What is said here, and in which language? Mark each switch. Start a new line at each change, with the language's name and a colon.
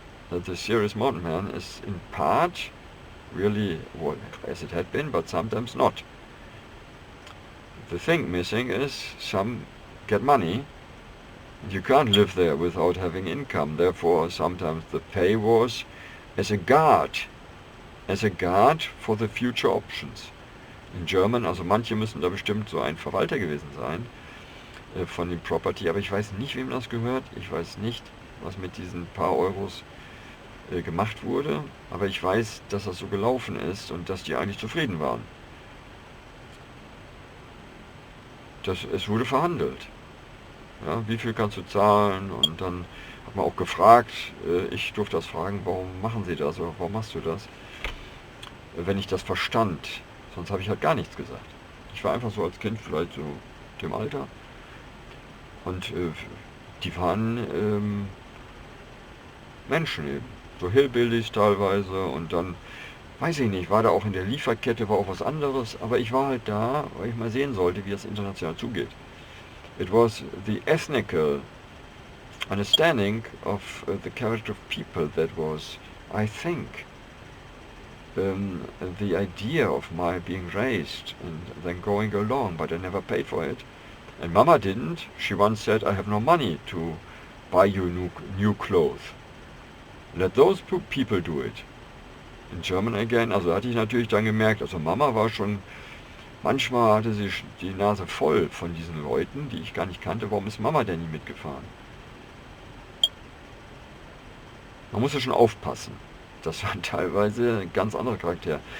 English: The serious mountain man is in part really well, as it had been, but sometimes not. The thing missing is some get money. You can't live there without having income. Therefore, sometimes the pay was as a guard for the future options. In German,
German: also manche müssen da bestimmt so ein Verwalter gewesen sein von dem Property, aber ich weiß nicht, wem das gehört. Ich weiß nicht, was mit diesen paar Euros gemacht wurde, aber ich weiß, dass das so gelaufen ist und dass die eigentlich zufrieden waren. Es wurde verhandelt. Ja, wie viel kannst du zahlen? Und dann hat man auch gefragt, ich durfte das fragen, warum machen Sie das oder warum machst du das? Wenn ich das verstand, sonst habe ich halt gar nichts gesagt. Ich war einfach so als Kind vielleicht so dem Alter und die waren Menschen eben, so Hillbillies teilweise und dann, weiß ich nicht, war da auch in der Lieferkette, war auch was anderes, aber ich war halt da, weil ich mal sehen sollte, wie es international zugeht.
English: It was the ethnical understanding of the character of people that was, I think, the idea of my being raised and then going along, but I never paid for it. And Mama didn't. She once said, I have no money to buy you new clothes. Let those people do it. In German again,
German: also hatte ich natürlich dann gemerkt, also Mama war schon, manchmal hatte sie die Nase voll von diesen Leuten, die ich gar nicht kannte. Warum ist Mama denn nie mitgefahren? Man muss ja schon aufpassen. Das waren teilweise ganz andere Charaktere.